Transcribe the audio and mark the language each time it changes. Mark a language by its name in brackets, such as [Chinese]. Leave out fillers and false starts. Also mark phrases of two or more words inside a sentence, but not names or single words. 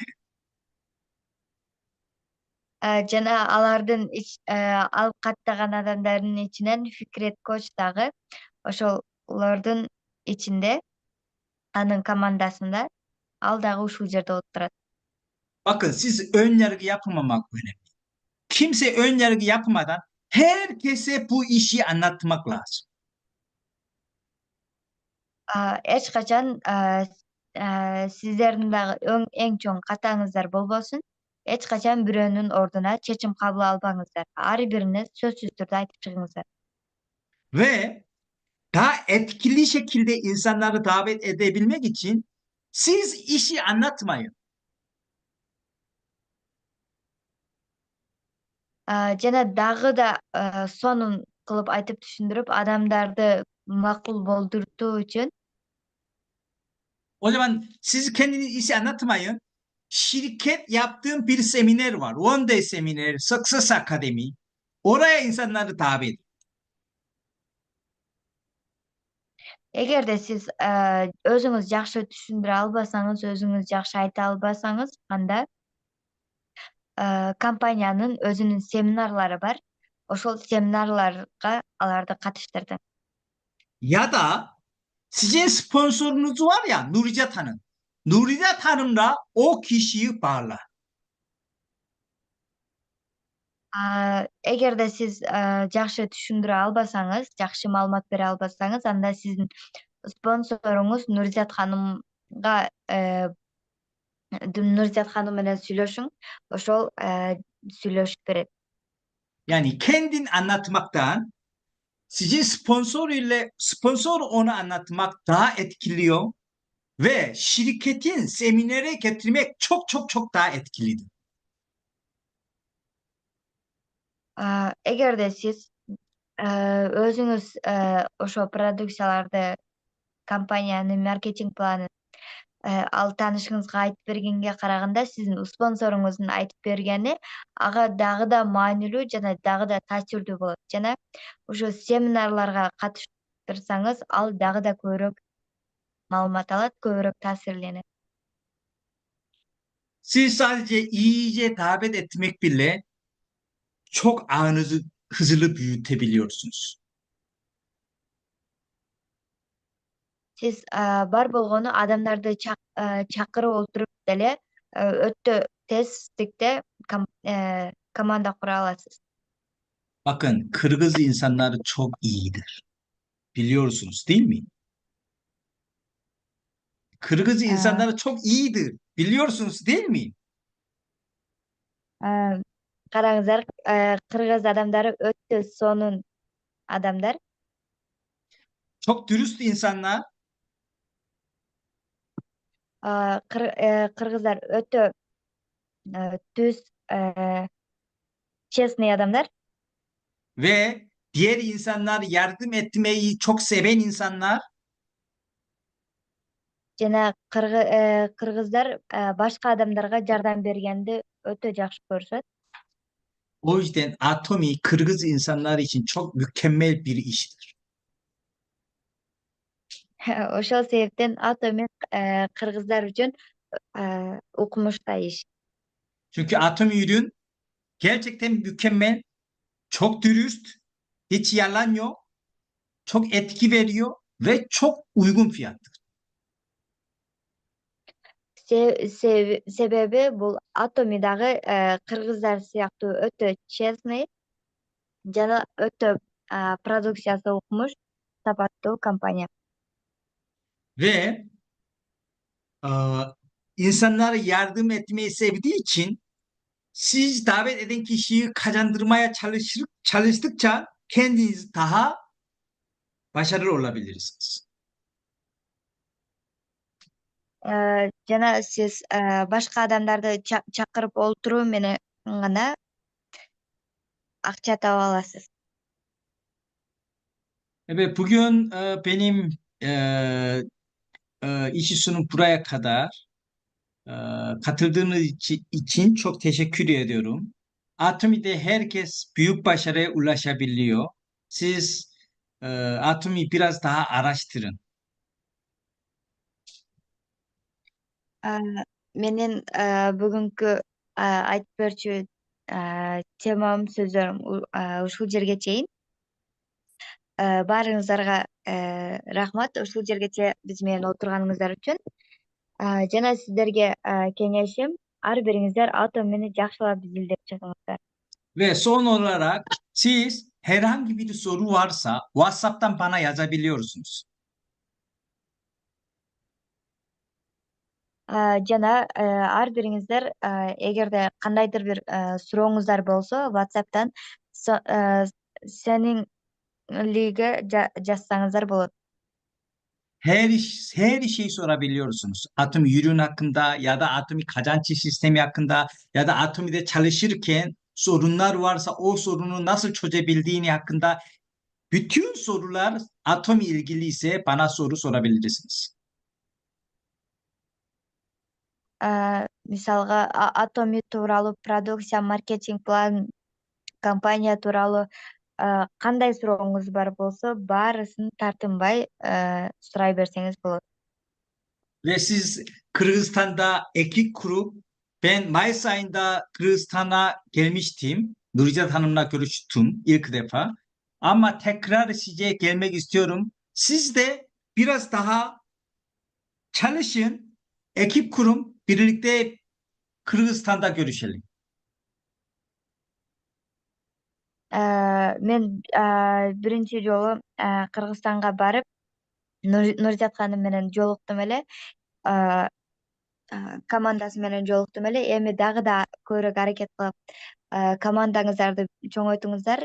[Kyrgyz] Жана алардын алып каттаган адамдардын ичинен Фикрет Коч дагы ошолордун ичинде, анын командасында ал дагы ушул жерде отурат. [Turkish] Bakın siz ön yargı yapmamak önemli. Kimse ön yargı yapmadan herkese bu işi anlatmak lazım. [Kyrgyz] Эч качан сиздердин дагы эң чоң катаңыздар болбосун. Эч качан бирөөнүн ордуна чечим кабыл албаңыздар. Ар бирине сөзсүз түрдө айтып чыгыңыздар. [Turkish] Ve daha etkili şekilde insanları davet edebilmek için siz işi anlatmayın. [Kyrgyz] Жана дагы да сонун кылып айтып түшүндүрүп, адамдарды макул болдуртуу үчүн [Turkish] O zaman siz kendiniz işi anlatmayın. Şirket yaptığım bir seminer var. One Day Seminer, Success Academy. Oraya insanları davet edin. [Kyrgyz] эгерде сиз өзүңүз жакшы түшүндүрө албасаңыз, өзүңүз жакшы айта албасаңыз, анда компаниянын өзүнүн семинарлары бар. Ошол семинарларга аларды катыштырдым. [Turkish] Ya da sizin sponsorunuz var ya Nuricat Hanım. Nuricat Hanım'la o kişiyi bağla. [Kyrgyz] Эгерде сиз жакшы түшүндүрө албасаңыз, жакшы маалымат бере албасаңыз, анда сиздин спонсоруңуз Нурзат ханым менен сүйлөшүң. Ошол сүйлөшүп берет. [Turkish] Yani kendin anlatmaktan sizin sponsor onu anlatmak daha etkiliyor ve şirketin seminere getirmek çok çok çok daha etkilidir. [Kyrgyz] Эгерде сиз өзүңүз ошо продукцияларды, компаниянын маркетинг планын ал таанышыңызга айтып бергенге караганда, сиздин спонсоруңуздун айтып бергени ага дагы да маанилүү жана дагы да таасирдүү болот. Жана ошо семинарларга катыштырсаңыз, ал дагы да көбүрөөк маалымат алат, көбүрөөк таасирленет. [Turkish] Siz sadece iyice davet etmek bile çok ağınızı hızlı büyütebiliyorsunuz. [Kyrgyz] Сиз бар болгону адамдарды чакырып олтуруп деле өтө тезтикте команда кура аласыз. [Turkish] Bakın Kırgız insanları çok iyidir. Biliyorsunuz değil mi? Kırgız Э, insanları çok iyidir. Biliyorsunuz değil mi? [Kyrgyz] э, Караңыздар, кыргыз адамдары өтө сонун адамдар. [Turkish] Çok dürüst insanlar [Kyrgyz] Кыргыздар өтө түз, честный адамдар. [Turkish] ve diğer insanlar yardım etmeyi çok seven insanlar. [Kyrgyz] Жана кыргыздар башка адамдарга жардам бергенди өтө жакшы көрүшөт. [Turkish] O yüzden Atomi Kırgız insanlar için çok mükemmel bir iştir. [Kyrgyz] Ошол себептен Атоми кыргыздар үчүн укмуштуу иш. [Turkish] Çünkü Atomi ürün gerçekten mükemmel, çok dürüst, hiç yalan yok, çok etki veriyor ve çok uygun fiyattır. [Kyrgyz] Себеби бул Атоми дагы кыргыздар сыяктуу өтө честный жана өтө продукциясы укмуш, сапаттуу компания. [Turkish] Ve e, insanlara yardım etmeyi sevdiği için siz davet eden kişiyi kazandırmaya çalıştıkça kendiniz daha başarılı olabilirsiniz. [Kyrgyz] Жана сиз башка адамдарды чакырып олтуруу менен гана акча таба аласыз. [Turkish] Evet, bugün benim e, işi sunum buraya kadar. E, katıldığınız için çok teşekkür ediyorum. Atomi'de herkes büyük başarıya ulaşabiliyor. Siz Atomi biraz daha araştırın. [Kyrgyz] Менин бүгүнкү айтып берчү темам, сөзлөрүм ушул жерге чейин. Баарыңыздарга рахмат ушул жергече биз менен отурганыңыздар үчүн. Жана сиздерге кеңешим, ар бириңиздер Атомени жакшылап изилдеп чыгыңыздар. [Turkish] Ve son olarak siz herhangi bir soru varsa WhatsApp'tan bana yazabiliyorsunuz. [Kyrgyz] Жана ар бириңиздер эгерде кандайдыр бир сурооңуздар болсо WhatsApp'тан сенин лиге жазсаңыздар болот. [Turkish] Her şeyi sorabiliyorsunuz. Atom ürün hakkında ya da atomi kazanç sistemi hakkında ya da atomide çalışırken sorunlar varsa o sorunu nasıl çözebildiğini hakkında bütün sorular atom ilgili ise bana soru sorabilirsiniz. [Kyrgyz] Мисалга Атоми тууралуу, продукция, маркетинг план, компания тууралуу кандай сурооңуз бар болсо, баарысын тартынбай сурай берсеңиз болот. [Turkish] Ve siz Kırgızistan'da ekip kurup ben Mayıs ayında Kırgızistan'a gelmiştim. Nurcat Hanım'la görüştüm ilk defa. Ama tekrar size gelmek istiyorum. Siz de biraz daha çalışın, ekip kurun, birlikte Kırgızistan'da görüşelim. [Kyrgyz] Мен биринчи жолу Кыргызстанга барып, Нурзат ханым менен жолуктум эле, командасы менен жолуктум эле. Эми дагы да көбүрөөк аракет кылып, командаңыздарды чоңойтуңуздар.